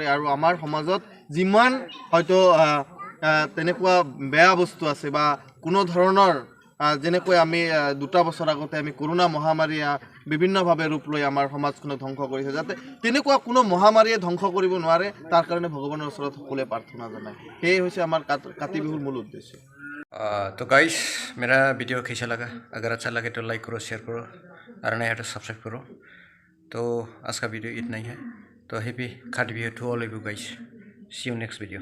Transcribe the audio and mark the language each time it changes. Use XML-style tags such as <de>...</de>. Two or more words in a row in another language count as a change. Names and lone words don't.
<as>আৰু আমাৰ সমাজত যিমান হয়তো তেনেকুৱা বেয়া বস্তু আছে বা কোনো ধৰণৰ যেনেকৈ আমি 2 বছৰ আগতে আমি কৰোনা মহামাৰীয়ে বিভিন্নভাৱে ৰূপ লৈ আমাৰ সমাজখনক ধ্বংস কৰিছে, যাতে তেনেকুৱা কোনো মহামাৰীয়ে ধ্বংস কৰিব নোৱাৰে তাৰ কাৰণে ভগৱানৰ ওচৰত সকলোৱে প্ৰাৰ্থনা জনায়। সেয়ে হৈছে আমাৰ কাতি বিহুৰ মূল উদ্দেশ্য।</as> <hi>तो गाइस, मेरा वीडियो कैसा लगा? अगर अच्छा लगे तो लाइक करो, शेयर करो और नया है तो सब्सक्राइब करो। तो आज का वीडियो इतना ही है।</hi> <en>तो Happy Kati Bihu to all of you guys. See you next video.</en>